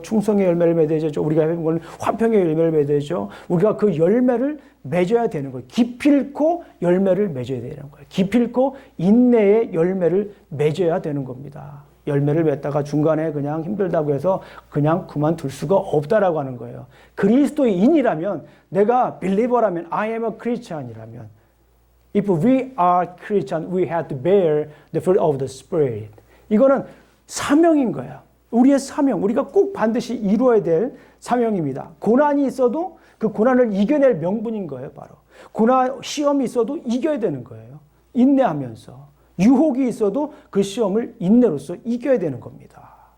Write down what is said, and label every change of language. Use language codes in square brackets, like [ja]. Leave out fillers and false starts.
[ko] 충성의 열매를 맺어야 되죠. 우리가 해본 건 화평의 열매를 맺어야 되죠. 우리가 그 열매를 맺어야 되는 거예요. 기필코 열매를 맺어야 되는 거예요. 기필코 인내의 열매를 맺어야 되는 겁니다. 열매를 맺다가 중간에 그냥 힘들다고 해서 그냥 그만둘 수가 없다라고 하는 거예요. 그리스도인이라면, 내가 [en] believer라면, I am a Christian이라면, if we are Christian, we have to bear the fruit of the Spirit. [ko] 이거는 사명인 거예요. 우리의 사명, 우리가 꼭 반드시 이루어야 될 사명입니다. 고난이 있어도 그 고난을 이겨낼 명분인 거예요, 바로. 고난, 시험이 있어도 이겨야 되는 거예요. 인내하면서. 유혹이 있어도 그 시험을 인내로서 이겨야 되는 겁니다.